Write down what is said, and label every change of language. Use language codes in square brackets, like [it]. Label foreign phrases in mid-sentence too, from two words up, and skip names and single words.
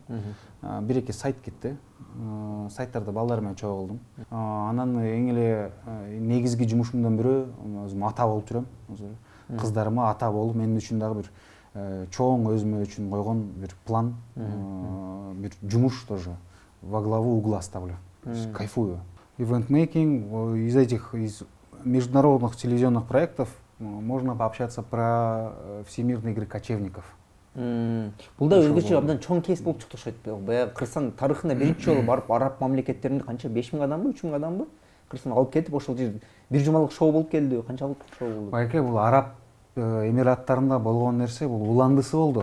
[ky] Бир-эки сайт кетти. Сайттарда балдар менен чогуу кылдым. Анан эң эле негизги жумушумдун бирөө өзүм ата болуп жүрөм. Кыздарыма ата болуп менин үчүн дагы бир чоң өзүмө үчүн койгон бир план, бир жумуш [ru] тоже во главу угла ставлю. Кайфую. [en] Event making [ru] из этих международных телевизионных проектов можно пообщаться про всемирные игры кочевников. [ky] Бул да өзгөчө абдан чоң кейс болуп чыкты окшойт. Баягы Кыргызстан тарыхында биринчи жолу барып араб мамлекеттеринде канча 5000 адамбы, 3000 адамбы? Кыргызстан алып кетип ошол жер бир жумалык шоу болуп келди. Канчалык шоу болду? Байке бул араб эмираттарында болгон нерсе, бул уландысы болду.